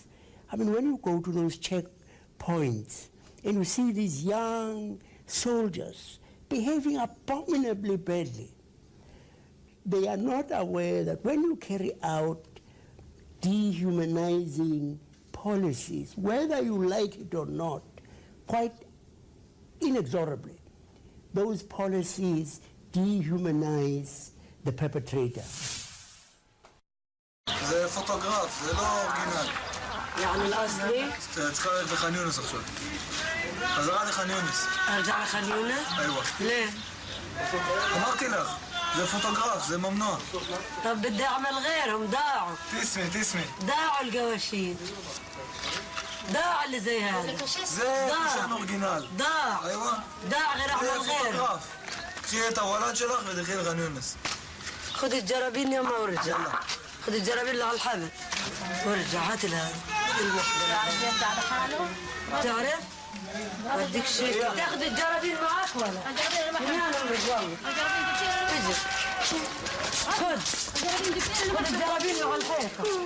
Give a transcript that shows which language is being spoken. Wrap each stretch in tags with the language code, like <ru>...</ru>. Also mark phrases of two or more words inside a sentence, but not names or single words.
<en>I mean, when you go to those checkpoints and you see these young soldiers behaving abominably badly, they are not aware that when you carry out dehumanizing policies, whether you like it or not, quite inexorably, those policies dehumanize the perpetrator.</en> <he>זה פוטוגרף, זה לא אורגינל.</he> <ar>يعني الأصلي؟</ar> <he>צריכה ללכת לח'אן יונס עכשיו. חזרה לח'אן יונס.</he> <ar>أرجع لخان يونس؟ أيوة. ليه؟</ar> <he>אמרתי לך, זה פוטוגרף, זה ממנוע.</he> <ar>طب بدي أعمل غيرهم، ضاعوا. تسمي. ضاعوا القواشين. ضاع اللي زي هذا.</ar> <he>זה קושן אורגינל.</he> <ar>ضاع. أيوة. ضاع غير أعمل</ar> <he>זה</he> <ar>غير.</ar> <he>פוטוגרף. קחי את הוולד שלך ותלכי לח'אן יונס.</he> <ar>خذ الجرابين يا ما ورجع. خذ الجرابين اللي على الحبل. ورجع هات لها الوحدة. تعرف؟ بدك شيء. تاخذ الجرابين معك ولا؟ هنا الرجال. اجي. خذ الجرابين اللي على الحيطة.</ar>